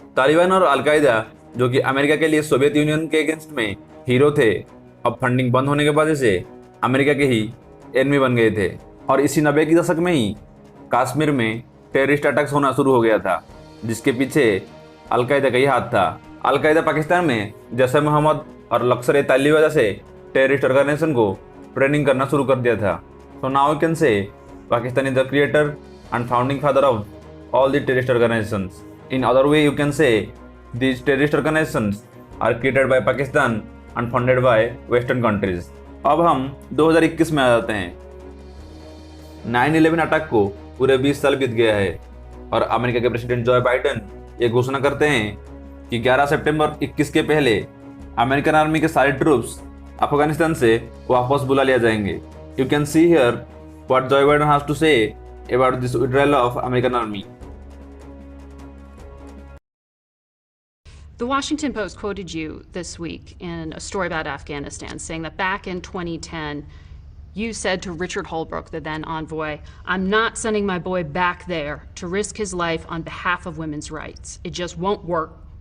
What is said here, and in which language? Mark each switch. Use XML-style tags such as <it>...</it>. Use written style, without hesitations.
<hi>तालिबान और अलकायदा जो कि अमेरिका के लिए सोवियत यूनियन के अगेंस्ट में हीरो थे, अब फंडिंग बंद होने के वजह से अमेरिका के ही एनिमी बन गए थे और इसी 90 की दशक में ही कश्मीर में टेररिस्ट अटैक्स होना शुरू हो गया था जिसके पीछे अलकायदा का ही हाथ था। अलकायदा पाकिस्तान में जैश मोहम्मद और लश्कर तैयबा जैसे टेररिस्ट ऑर्गेनाइजेशन को ट्रेनिंग करना शुरू कर दिया था।</hi> <en>So now you can say Pakistan is the creator and founding father of all the terrorist organizations. In other way you can say these terrorist organizations are created by Pakistan and funded by Western countries.</en> <hi>अब हम 2021 में आ जाते हैं। 9/11 attack को पूरे 20 साल बीत गया है और अमेरिका के प्रेसिडेंट जो बाइडेन ये घोषणा करते हैं कि 11 सितंबर 21 के पहले अमेरिकन आर्मी के सारे ट्रूप्स अफगानिस्तान से वापस बुला लिया जाएंगे।</hi> <en>You can see here what Joe Biden has to say about this withdrawal of American army. The Washington Post quoted you this week in a story about Afghanistan, saying that back in 2010, you said to Richard Holbrooke, the then envoy, "I'm not sending my boy back there to risk his life on behalf of women's rights. It just won't work.</en>